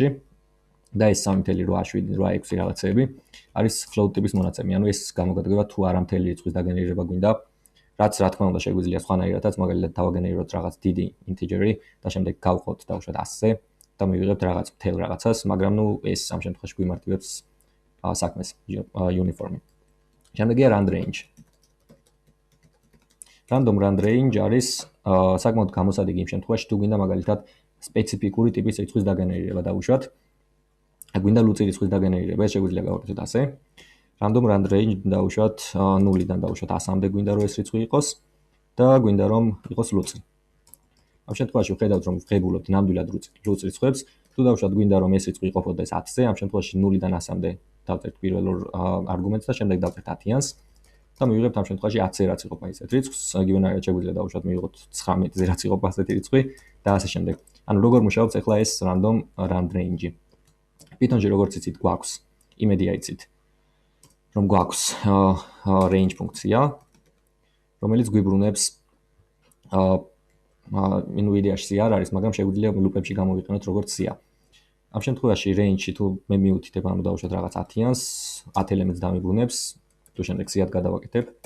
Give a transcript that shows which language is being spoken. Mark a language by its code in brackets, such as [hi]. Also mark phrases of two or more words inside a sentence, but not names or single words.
[ka] და ეს 3.8, 8, 6 რაღაცები არის float ტიპის მონაცემი, ანუ ეს გამოგადგება თუ არა მთელი რიცხვის დაგენერირება გვინდა. რაც რა თქმა უნდა შეგვიძლია სხვანაირადაც, მაგალითად დავაგენერიროთ რაღაც დიდი ინტიჯერი და შემდეგ გავყოთ დავუშვათ 100-ზე და მივიღებთ რაღაც მთელ რაღაცას, მაგრამ ნუ ეს ამ შემთხვევაში გვიმარტივებს საქმეს uniform-ი. შემდეგია [en] rand range. random rand range [ka] არის საკმაოდ გამოსადეგი იმ შემთხვევაში, თუ გვინდა მაგალითად სპეციფიკური ტიპის რიცხვის დაგენერირება დავუშვათ. გვინდა ლუწი რიცხვის დაგენერირება, ეს შეგვიძლია გავაკეთოთ ასე. [en] random rand range [ka] დავუშვათ 0-დან დავუშვათ 100-მდე გვინდა რომ ეს რიცხვი იყოს და გვინდა რომ იყოს ლუწი. ამ შემთხვევაში ვხედავთ რომ ვღებულობთ ნამდვილად ლუწ რიცხვებს, თუ დავუშვათ გვინდა რომ ეს რიცხვი იყოფოდეს 10-ზე, ამ შემთხვევაში 0-დან 100-მდე დავწერთ პირველ არგუმენტს და შემდეგ დავწერთ 10-იანს და მივიღებთ ამ შემთხვევაში 10-ზე რაც იყოფა ისეთ რიცხვს, იგივენაირად შეგვიძლია დავუშვათ მივიღოთ 19-ზე რაც იყოფა ასეთი რიცხვი და ასე შემდეგ. ანუ როგორ მუშაობს ახლა ეს [en] random rand range- [ka] ი. Python-ში როგორც იცით გვაქვს, იმედია იცით, რომ გვაქვს range ფუნქცია, რომელიც გვიბრუნებს NVIDIA-ში არ არის, მაგრამ შეგვიძლია ლუპებში გამოვიყენოთ როგორც სია. ამ შემთხვევაში range-ში თუ მე მივუთითებ ანუ დავუშვათ რაღაც 10-იანს, 10 ელემენტს დამიბრუნებს, თუ შემდეგ სიად გადავაკეთებ.